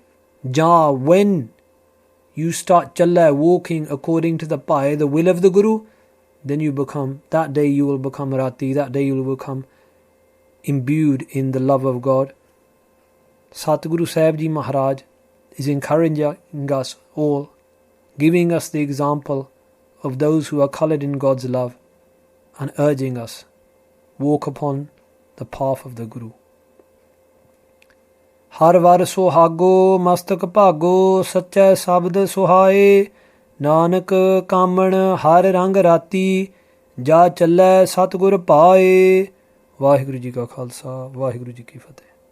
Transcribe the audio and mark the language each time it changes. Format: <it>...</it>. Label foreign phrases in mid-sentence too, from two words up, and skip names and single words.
<en>Ja, when you start challa, walking according to the paye, the will of the Guru, then you become, that day you will become rati, that day you will become imbued in the love of God. Satguru Sahib Ji Maharaj is encouraging us all, giving us the example of those who are coloured in God's love and urging us, walk upon the path of the Guru.</en> <pa>ਹਰਿ ਵਰੁ ਸੋਹਾਗੋ ਮਸਤਕਿ ਭਾਗੋ, ਸਚਾ ਸਬਦੁ ਸੁਹਾਏ, ਨਾਨਕ ਕਾਮਣਿ ਹਰਿ ਰੰਗਿ ਰਾਤੀ, ਜਾ ਚਲੈ ਸਤਿਗੁਰ ਪਾਏ. ਵਾਹਿਗੁਰੂ ਜੀ ਕਾ ਖ਼ਾਲਸਾ, ਵਾਹਿਗੁਰੂ ਜੀ ਕੀ ਫ਼ਤਿਹ.</pa>